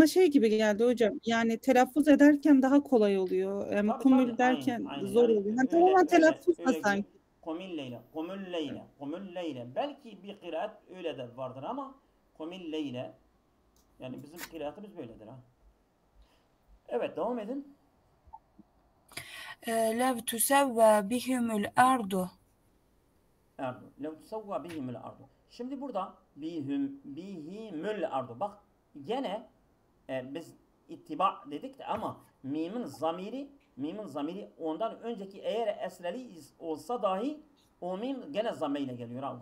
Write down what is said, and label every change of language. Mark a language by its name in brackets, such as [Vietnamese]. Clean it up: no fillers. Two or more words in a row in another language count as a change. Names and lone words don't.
[Turkish] Bana şey gibi geldi hocam. Yani telaffuz ederken daha kolay oluyor. Tabii, Kumül derken aynen. zor Yani oluyor. Tamamen telaffuz da öyle sanki. [Arabic] قم الليل. [Turkish] Belki bir kıraat öyle de vardır ama [Arabic] قم الليل, [Turkish] yani bizim kıraatımız böyledir ha. Evet, devam edin. [Arabic] لو تسوى بهم الأرض. لو تسوى بهم الأرض. [Turkish] Şimdi burada [Arabic] بهم الأرض. [Turkish] Bak gene biz ittiba dedik de ama mimin zamiri ondan önceki eğer esreli olsa dahi o mim gene zameyle geliyor ha.